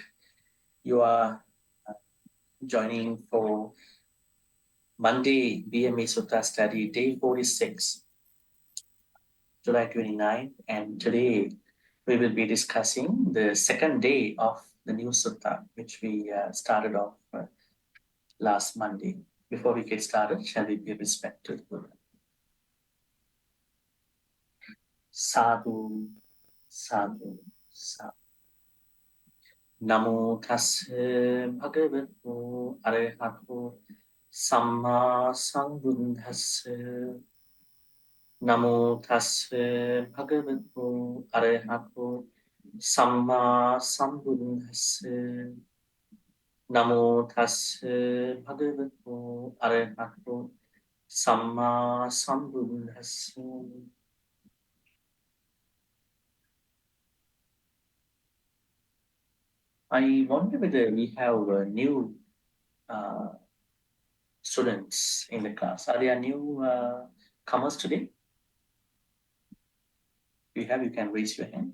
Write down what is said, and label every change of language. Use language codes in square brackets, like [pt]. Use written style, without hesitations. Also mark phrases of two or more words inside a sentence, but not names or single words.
[en] You are joining for Monday BMV Sutta study, day 46, July 29, and today we will be discussing the second day of the new Sutta, which we started off last Monday. Before we get started, shall we pay respect to the Buddha? [pi] Sadhu, sadhu, sadhu. Namo tassa bhagavato arahato samma sambuddhassa. Namo tassa bhagavato arahato samma sambuddhassa. Namo tassa bhagavato arahato samma sambuddhassa. [en] I wonder whether we have new students in the class. Are there new comers today? If you have, you can raise your hand.